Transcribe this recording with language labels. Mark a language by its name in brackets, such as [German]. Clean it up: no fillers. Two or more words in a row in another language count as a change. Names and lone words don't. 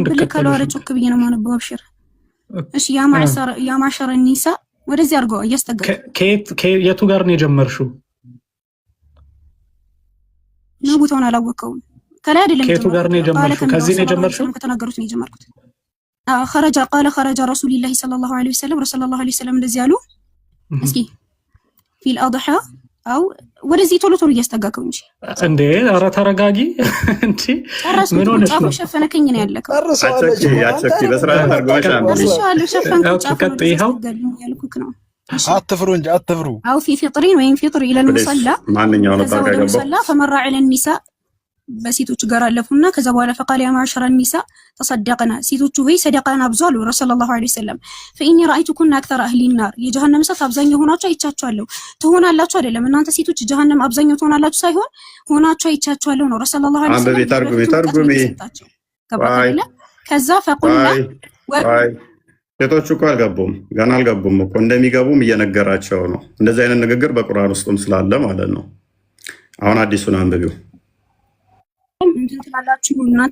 [Amharic] እንድከተለው። አረ ጮክ ብዬ ነው የማነበው። አብሽር። እሺ [Arabic] يا معشر النساء [Amharic] ወደዚህ አድርገው እያስጠጋ። የቱ ጋር ነው የጀመርሽው? ነው ቦታውን አላወቀውም። ከላይ አይደለም። ከየቱ ጋር ነው የጀመርሽው? ከዚህ ነው የጀመርሽው? ከተናገሩት ነው የጀመርኩት። [Arabic] خرج رسول الله صلى الله عليه وسلم رسول الله عليه وسلم [Amharic] እንደዚህ አሉ። እስኪ [Arabic] في الأضحى أو [Amharic] ወደዚህ ቶሎ ቶሎ እያስጠጋከው እንጂ እንዴ! ኧረ ተረጋጊ እንጂ ምን ሆነሽ ነው? ሸፈነከኝ ነው ያለከው። አቸኪ በስርዓት አድርገሽ አንብበሻል። ሸፈንኩ ጫፍ ይኸው ያልኩክ ነው። አትፍሩ እንጂ አትፍሩ። [Arabic] أو في فطر [Amharic] ወይም [Arabic] فطر إلى [Amharic] المصلى ማንኛው ነው ታጋገባው [Arabic] فمر على النساء [Amharic] በሴቶች ጋር አለፉና ከዛ በኋላ [Arabic] فقال يا معشر النساء تصدقنا [Amharic] ሴቶቹ ሆይ ሰደቃን አብዙ አሉ [Arabic] رسول الله صلى الله عليه وسلم። فإني رأيتكن أكثر أهل النار [Amharic] የጀሃነም እሳት አብዛኛው ሆናችሁ አይቻችኋለሁ። ትሆናላችሁ አይደለም እናንተ ሴቶች ጀሃነም አብዛኛው ትሆናላችሁ ሳይሆን ሆናችሁ አይቻችኋለሁ ነው [Arabic] رسول الله صلى الله عليه وسلم። [Amharic] ተርጉሚ ከዛ فقلنا ሴቶቹ እኮ አልገቡም፣ ገና አልገቡም እኮ እንደሚገቡም እየነገራቸው ነው። እንደዚህ አይነት ንግግር በቁርአን ውስጥም ስላለ ማለት ነው። አሁን አዲሱን አንብቢው። እንትን ትላላችሁ እናንተ